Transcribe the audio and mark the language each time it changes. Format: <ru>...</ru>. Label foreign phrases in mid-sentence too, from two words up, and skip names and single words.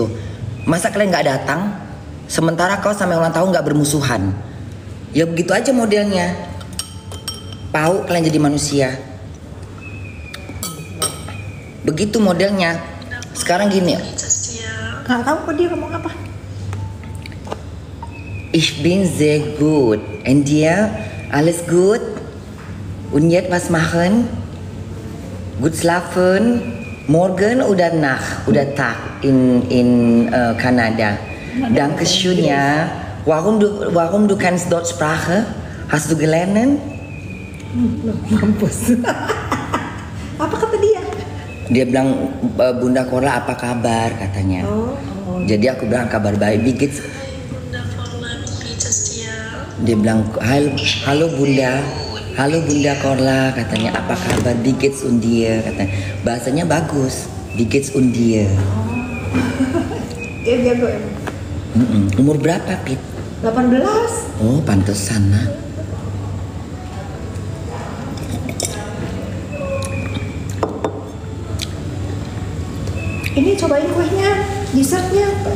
<id>Masa kalian nggak datang? Sementara kau sama ulang tahun nggak bermusuhan. Ya begitu aja modelnya. Pau kalian jadi manusia. Begitu modelnya. Sekarang gini. Nggak tahu kok dia ngomong apa.</id> <de>Ich bin sehr gut. Und dir? Alles gut? Und jetzt was machen? Gut schlafen? Morgen oder Nacht? Oder Tag in Kanada? Dankeschön ya. Warum du kannst Deutsch Sprache? Hast du gelernt?</de> <id>Mampus. Apa kata dia? Dia bilang, Bunda Korla apa kabar katanya. Jadi aku bilang kabar baik. Dikit. Bunda Korla, bikin setia. Dia bilang halo Bunda. Halo Bunda Korla katanya, apa kabar? Dikit</id> <de>und dir</de> <id>katanya. Bahasanya bagus. Dikit</id> <de>und dir.</de> <id>Dia jago emang. Umur berapa Pit? 18. Oh pantesan nah. Ini cobain kuenya, dessertnya.</id>